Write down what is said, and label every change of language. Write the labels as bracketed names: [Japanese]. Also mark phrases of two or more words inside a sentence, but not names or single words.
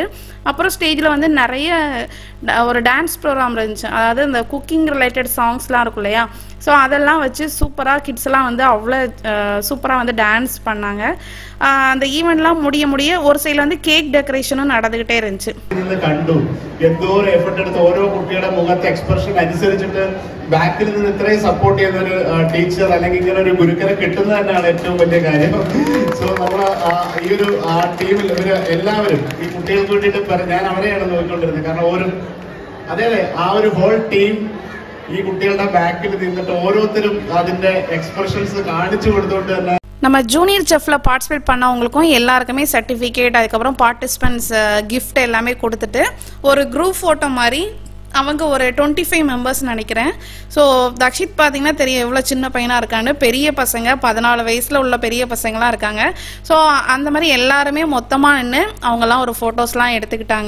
[Tamil] அப்புறம் ஸ்டேஜில் வந்து நிறைய ஒரு டான்ஸ் ப்ரோக்ராம் இருந்துச்சு. அதாவது இந்த குக்கிங் ரிலேட்டட் சாங்ஸ்லாம் இருக்கும் இல்லையா, ஸோ அதெல்லாம் வச்சு சூப்பராக கிட்ஸ்லாம் வந்து அவ்வளோ சூப்பராக வந்து டான்ஸ் பண்ணாங்க. அந்த ஈவெண்ட்லாம் முடிய ஒரு சைடில் வந்து கேக் டெக்கரேஷனும் நடந்துகிட்டே இருந்துச்சு. [Malayalam] കണ്ടു എന്തോ ഒരു എഫർട്ട് എടുത്ത് ഓരോ കുട്ടിയുടെ മുഖത്തെ എക്സ്പ്രഷൻ അനുസരിച്ചിട്ട് ബാക്കിൽ നിന്ന് ഇത്രയും സപ്പോർട്ട് ചെയ്യുന്ന ഒരു ടീച്ചർ അല്ലെങ്കിൽ ഇങ്ങനെ ഒരു ഗുരുക്കനെ കിട്ടുന്നത് തന്നെയാണ് ഏറ്റവും വലിയ കാര്യം. സോ നമ്മൾ ഈ ഒരു ടീമിൽ ഇവര് എല്ലാവരും ഈ കുട്ടികൾക്ക് വേണ്ടിയിട്ട് ഞാൻ അവരെയാണ് നോക്കിക്കൊണ്ടിരുന്നത്. കാരണം അതെ ആ ഒരു ഹോൾ ടീം ഈ കുട്ടികളുടെ ബാക്കിൽ നിന്നിട്ട് ഓരോരുത്തരും അതിന്റെ എക്സ്പ്രഷൻസ് കാണിച്ചു കൊടുത്തുകൊണ്ട് തന്നെ [Tamil] நம்ம ஜூனியர் செஃப்ல பார்ட்டிசிபேட் பண்ணவங்களுக்கும் எல்லாருக்குமே சர்டிஃபிகேட், அதுக்கப்புறம் பார்ட்டிசிபென்ட்ஸ் கிஃப்ட் எல்லாமே கொடுத்துட்டு ஒரு குரூப் ஃபோட்டோ மாதிரி அவங்க ஒரு 25 மெம்பர்ஸ் நினைக்கிறேன். ஸோ தக்ஷித் பார்த்தீங்கன்னா தெரியும் எவ்வளோ சின்ன பையனாக இருக்கான்னு. பெரிய பசங்க 14 வயசில் உள்ள பெரிய பசங்களாம் இருக்காங்க. ஸோ அந்த மாதிரி எல்லாருமே மொத்தமாக நின்று அவங்கெல்லாம் ஒரு ஃபோட்டோஸ்லாம் எடுத்துக்கிட்டாங்க.